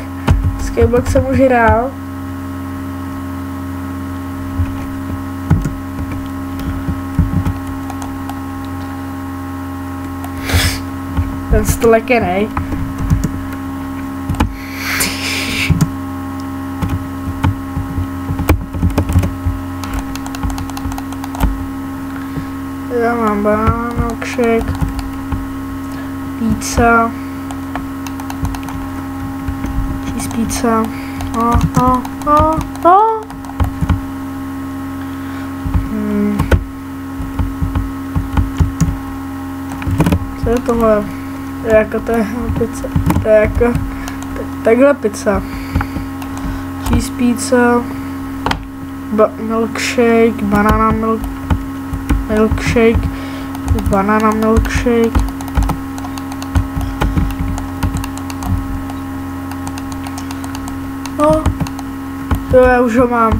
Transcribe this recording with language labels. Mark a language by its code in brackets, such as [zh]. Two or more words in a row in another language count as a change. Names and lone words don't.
[cs] Skyblock jsem už hrál. Ten stolek je nej. Já mám [en] banana milkshake, pizza, cheese pizza, [cs] Co je tohle? To je jako pizza, to je jako takhle pizza, [en] cheese pizza, milkshake, banana milkshake, [cs] banana milkshake. No, to já už ho mám.